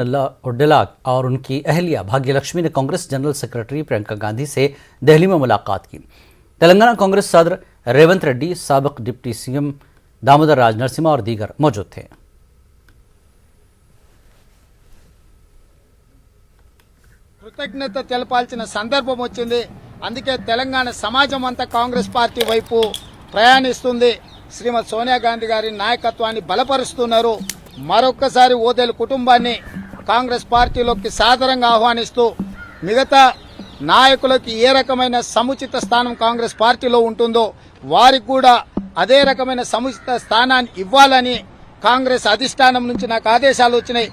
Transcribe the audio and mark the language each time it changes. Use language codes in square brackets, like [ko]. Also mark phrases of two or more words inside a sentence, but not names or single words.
[ur] نلا اڈیلا اور ان کی اہلیہ بھاگیہ لکشمی نے کانگریس جنرل سیکرٹری پرینکا گاندھی سے دہلی میں ملاقات کی۔ تلنگانہ کانگریس صدر ریونت ریڈی، سابق ڈپٹی CM دامودر راج نرسمہ اور دیگر موجود تھے۔ [te] కృతజ్ఞత తెలపాల్సిన సందర్భం వచ్చింది. అందుకే తెలంగాణ సమాజం అంతా కాంగ్రెస్ పార్టీ వైపు ప్రయాణిస్తుంది. శ్రీమతి సోనియా గాంధీ గారి నాయకత్వాన్ని బలపరుస్తున్నారు. మరొక్కసారి ఓదెల కుటుంబాన్ని కాంగ్రెస్ పార్టీలోకి సాదరంగా ఆహ్వానిస్తూ మిగతా నాయకులకి ఏ రకమైన సముచిత స్థానం కాంగ్రెస్ పార్టీలో ఉంటుందో వారికి కూడా అదే రకమైన సముచిత స్థానాన్ని ఇవ్వాలని కాంగ్రెస్ అధిష్టానం నుంచి నాకు ఆదేశాలు వచ్చినాయి.